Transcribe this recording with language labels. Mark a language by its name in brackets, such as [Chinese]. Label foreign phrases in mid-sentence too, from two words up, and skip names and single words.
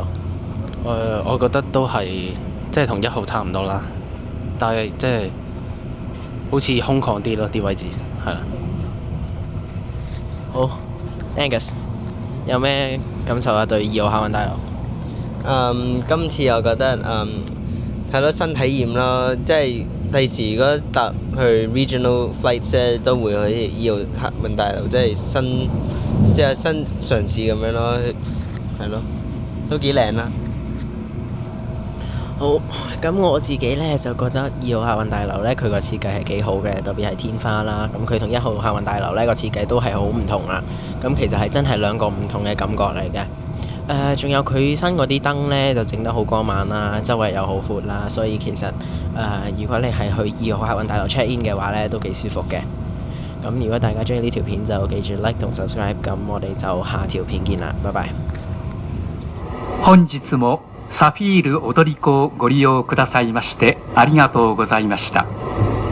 [Cantonese] 我覺得都係即係同1號差唔多啦，但係即係好似空曠啲咯，啲位置係啦。好，Angus 有咩感受啊？對2號客運大樓？今次我覺得係咯新體驗咯，即係第時如果搭去 [English] regional flights [Cantonese] 咧，都會去2號客運大樓，即係新嘗試咁樣咯，係咯，都幾靚啦。好，咁我自己呢，就覺得2號客運大樓呢，佢個設計係幾好嘅，特別係天花啦。咁佢同1號客運大樓呢個設計都係好唔同啦。咁其實係真係兩個唔同嘅感覺嚟嘅。仲有佢新嗰啲燈呢，就整得好光猛啦，周圍又好闊啦，所以其實如果你係去2號客運大樓 [English] check in [Cantonese] 嘅話呢，都幾舒服嘅。咁如果大家中意呢條片就記住 like 同 subscribe， 咁我哋就下條片見啦，拜拜。 [Japanese] 本日もサフィール踊り子をご利用くださいましてありがとうございました。